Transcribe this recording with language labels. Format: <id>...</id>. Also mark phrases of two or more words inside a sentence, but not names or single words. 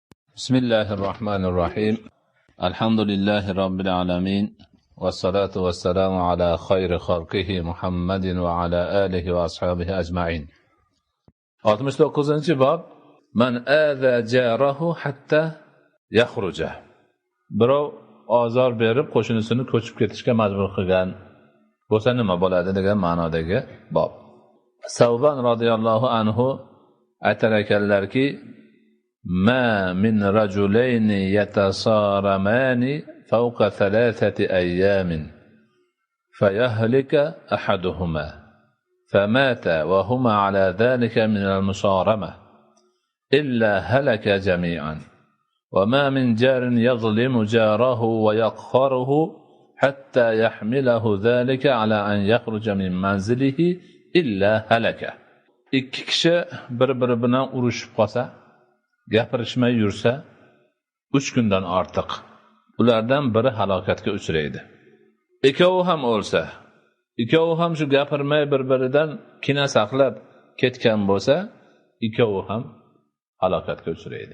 <ar>بسم الله الرحمن الرحيم الحمد لله رب العالمين والصلاة والسلام على خير خلقه محمد وعلى آله وأصحابه أجمعين 69. باب من آذى جاره حتى يخرج</ar> <uz>birov ozor berib qo'shnisini ko'chib ketishga majbur qilgan bo'lsa nima bo'ladi degan ma'nodagi bob. Savban</uz> <ar>رضي الله عنه</ar> <uz>aytar ekanlarki:</uz> <ar>ما من رجلين يتصارمان فوق 3 أيام فيهلك أحدهما فمات وهما على ذلك من المصارمة إلا هلك جميعا وما من جار يظلم جاره ويقهره حتى يحمله ذلك على أن يخرج من منزله إلا هلك.</ar> <uz>ikki kishi bir-biri bilan urushib qolsa, gapirishmay yursa 3 kundan ortiq ulardan biri halokatga uchraydi. Ikkovi ham o'lsa, ikkovi ham shu gapirmay bir-biridan kina saqlab ketgan bo'lsa, ikkovi ham halokatga uchraydi.</uz>